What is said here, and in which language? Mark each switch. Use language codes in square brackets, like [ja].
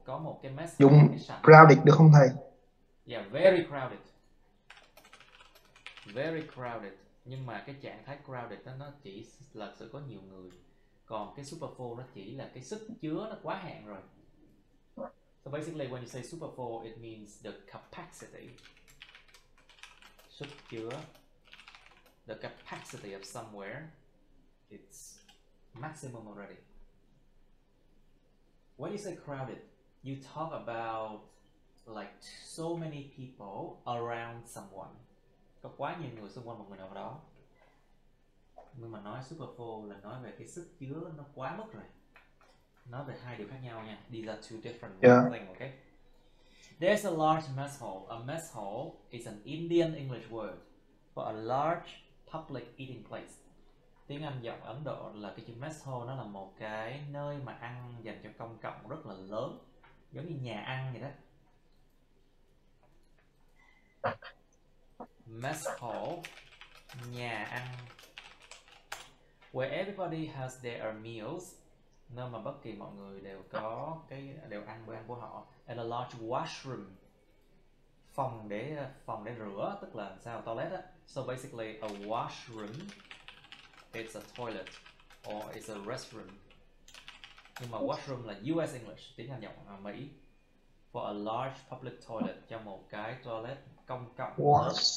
[vi] Có một cái mess hall, cái sảnh. Crowded được không thầy? [en] Yeah, very crowded. Very crowded. [vi] Nhưng mà cái trạng thái crowded đó, nó chỉ là sự có nhiều người. Còn cái super full nó chỉ là cái sức chứa nó quá hạn rồi. [en] So basically when you say super full, it means the capacity. Sức chứa. The capacity of somewhere, it's maximum already. When you say crowded, you talk about like so many people around someone. [vi] Có quá nhiều người xung quanh một người nào đó. Nhưng mà nói super full là nói về cái sức chứa nó quá mức rồi. Nói về hai điều khác nhau nha. [en] These are two different things, okay? There's a large mess hall. A mess hall is an Indian English word for a large public eating place. [vi] Tiếng Anh giọng Ấn Độ là cái chữ mess hall, nó là một cái nơi mà ăn dành cho công cộng rất là lớn, giống như nhà ăn vậy đó. Mess hall, nhà ăn, [en] where everybody has their meals, [vi] nơi mà bất kỳ mọi người đều đều ăn bữa ăn của họ. [en] And a large washroom, [vi] phòng để rửa, tức là sao, toilet á. [en] So basically a washroom, it's a toilet or it's a restroom. [vi] Nhưng mà washroom là US English, tiếng Anh giọng Mỹ. [en] For a large public toilet, [vi] cho một cái toilet công cộng lớn.